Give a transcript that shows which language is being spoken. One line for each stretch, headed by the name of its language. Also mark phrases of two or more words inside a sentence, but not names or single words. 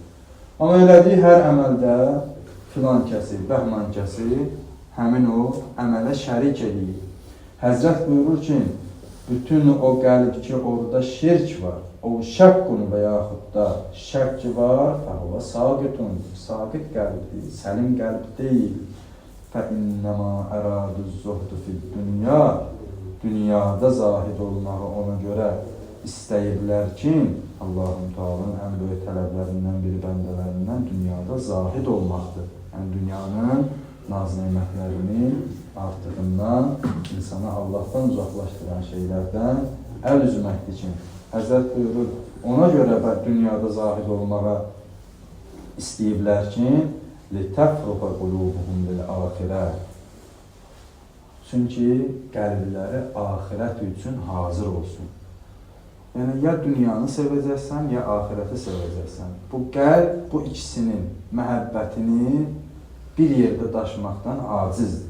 Azerbaijani: Amma elədiyi hər əməldə filan kəsi, bəhman kəsi həmin o əmələ şərik edir. Həzrət buyurur ki, bütün o qəlb ki, orada şirk var, o şəkkun və yaxud da şəkk var,
Arabic: فهو ساقط,
Azerbaijani: saqit qəlbdir, səlim qəlb deyil.
Arabic: فَإِنَّمَا أَرَادُ الزُّهْدُ فِي الدُّنْيَا
Azerbaijani: Dünyada zahid olmağı ona görə istəyirlər ki, Allah-u Teala'nın ən böyük tələblərindən biri bəndələrindən dünyada zahid olmaqdır. Yəni, dünyanın naz-nemətlərini artığından insana Allahdan uzaqlaşdıran şeylərdən əl üzməkdir ki, Həzrət buyurur, ona görə dünyada zahid olmağa istəyiblər ki,
Arabic: لِتَفْرُقَ قُلُوبُهُمْ لِلْآخِرَةِ
Azerbaijani: Çünki qəlbləri ahirət üçün hazır olsun. Yəni, ya dünyanı sevəcəksən, ya ahirəti sevəcəksən. Bu qəlb, bu ikisinin məhəbbətini bir yerdə daşımaqdan acizdir.